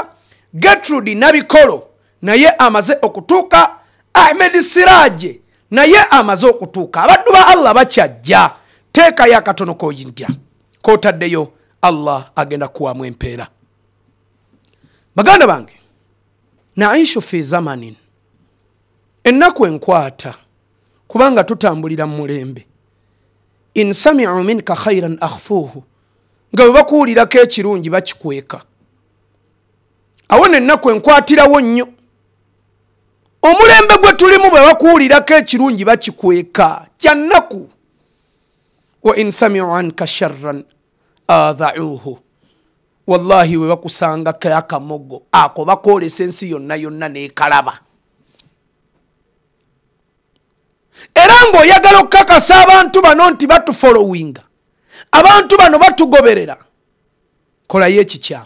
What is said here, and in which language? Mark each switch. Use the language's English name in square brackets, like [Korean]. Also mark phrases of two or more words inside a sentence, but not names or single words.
[Ganda] Gertrude Nabikolo naye amaze okutuuka. Ahmed Siraje naye amaze okutuuka. Abaddu ba Allah bakyajja. Teeka ya katono koyingira kotaddeyo Allah agenda kuwamu empeera. Baganda bange [Arabic] نعيش في زمن [Ganda] ennaku enkwata kubanga tutambulira mu mulembe. [Arabic] إن سمعوا منك خيرا أخفوه [Ganda] nga bwe bakuwulirako ekirungi bakikweka. Awo ennaku enkwatirawo nnyo. Omulembe gwe tulimu bwe bakuwulirako ekirungi bakikweka kyannaku. [Arabic] وإن سمعوا عنك شرا أذاعوه. [Ganda] Wallahi we bakusanga akamogo ako bakolesa ensi yonna yonna n'ekalaba. Era ng'oyagala okukakasa abantu bano nti batufollowinga, abantu bano batugoberera, kolayo ekikyamu.